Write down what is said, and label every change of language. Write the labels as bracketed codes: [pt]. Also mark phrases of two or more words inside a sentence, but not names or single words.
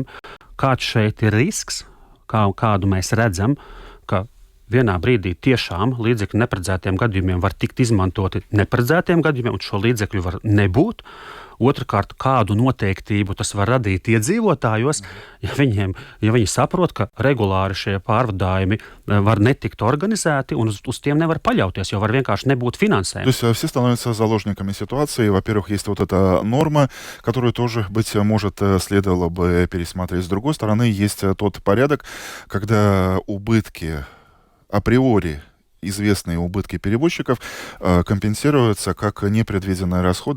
[lv] Kāds šeit ir risks, kādu mēs redzam, ka vienā brīdī tiešām līdzekļi neparedzētiem gadījumiem var tikt izmantoti neparedzētiem gadījumiem, un šo līdzekļu var nebūt. Otrakārt, kādu noteiktību tas var radīt iedzīvotājos, ja viņi saprot, ka regulāri šie pārvadājumi var netikt organizēti un uz tiem nevar paļauties, jo var vienkārši nebūt finansējuma. [ru] То есть все становятся заложниками ситуации. Во-первых, есть вот эта норма, которую тоже, быть может, следовало бы пересмотреть. С другой стороны, есть тот порядок, когда убытки априори известные убытки перевозчиков компенсируются как непредвиденные расходы,